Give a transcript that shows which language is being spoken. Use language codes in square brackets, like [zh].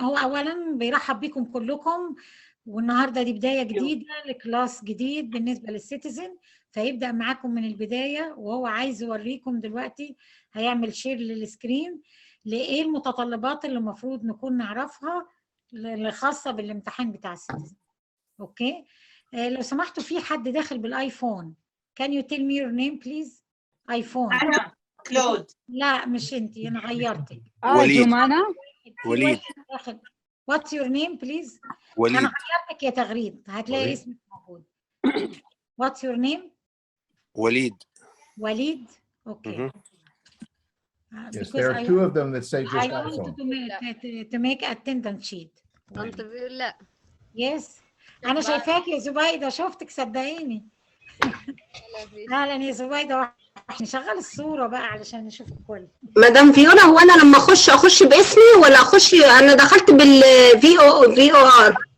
[ar] هو أولا بيرحب بكم كلكم، والنهارده دي بداية جديدة لكلاس جديد بالنسبة للسيتيزن، فيبدأ معاكم من البداية، وهو عايز يوريكم دلوقتي هيعمل شير للسكرين لإيه المتطلبات اللي المفروض نكون نعرفها الخاصة بالامتحان بتاع السيتيزن. أوكي؟ لو سمحتوا في حد داخل بالآيفون. [en] Can you tell me your name please؟ IPhone. [ar] أنا كلود. لا مش أنتي، أنا غيرتك. جمانة. وليد. [en] What's your name please؟ [ar] وليد. أنا غيرتك يا تغريد، هتلاقي اسمك موجود. [en] What's your name؟ [ar] وليد. [en] وليد. Okay. Yes, there are two of them that say just I iPhone. want to make attendance sheet. [ar] أنت لا. [en] Yes. [ar] أنا شايفاك يا زبيدة، شفتك صدقيني. أهلا يا زبيدة، نشغل الصورة بقى علشان نشوف الكل. مدام فيولا، هو أنا لما أخش باسمي ولا أخش؟ أنا دخلت VOR.